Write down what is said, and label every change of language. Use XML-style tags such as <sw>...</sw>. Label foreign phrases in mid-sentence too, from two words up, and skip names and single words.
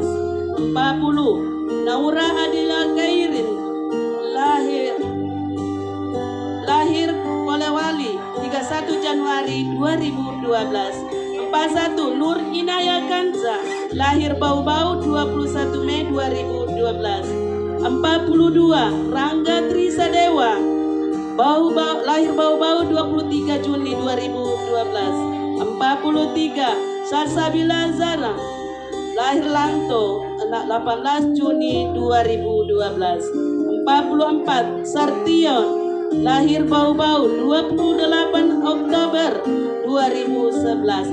<id>40 Naura Adila Kairin, lahir Polewali 31 Januari 2012. 41 Nur Inaya Kanza, lahir Bau-Bau 21 Mei 2012. 42 Rangga Trisadewa, lahir Bau-Bau 23 Juni 2012. 43 Salsabila Zara, lahir Lanto 18 Juni 2012. 44 Sartion, lahir Bau-Bau 28 Oktober 2011.</id>